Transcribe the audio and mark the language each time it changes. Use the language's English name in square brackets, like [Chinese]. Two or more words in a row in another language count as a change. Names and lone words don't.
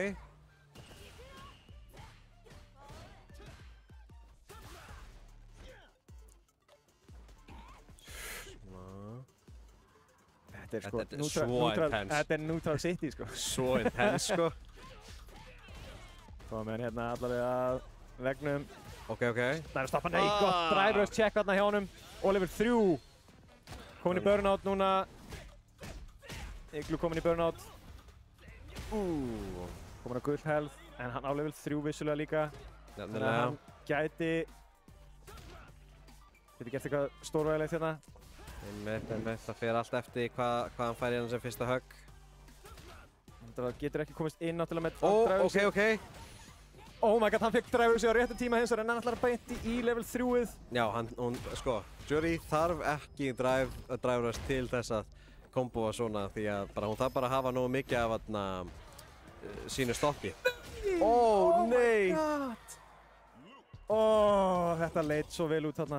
[Icelandic] Þetta er sko Þetta er svo intense. Þetta er [English] neutral city [Icelandic] sko. Svo intense sko. Komum við hérna allavega að vegnum. Ok. Það er að stoppa, nei, gott [English] drive rush check [Icelandic] þarna hjá honum. Oliver 3. Komin í burnout núna. Igloo komin í burnout. Komin á gull health, en hann á level 3 vissulega líka. Þannig að hann gæti gert eitthvað stórvægilegt hérna. Einmitt, það fer allt eftir hvað hann fær í hann sem fyrsta högg. Það getur ekki komist inn náttúrulega með Ok. [English] Oh my god, [Icelandic] hann fekk [English] drive rush [Icelandic] á réttum tíma hins vegar en hann ætlar að beinti í level 3-ið. Já, sko, Jury þarf ekki [English] drive rush [Icelandic] til þess að komboa svona því að hún þarf bara að hafa nógu mikið af sínu stoppi. Nei! Þetta leit svo vel út þarna.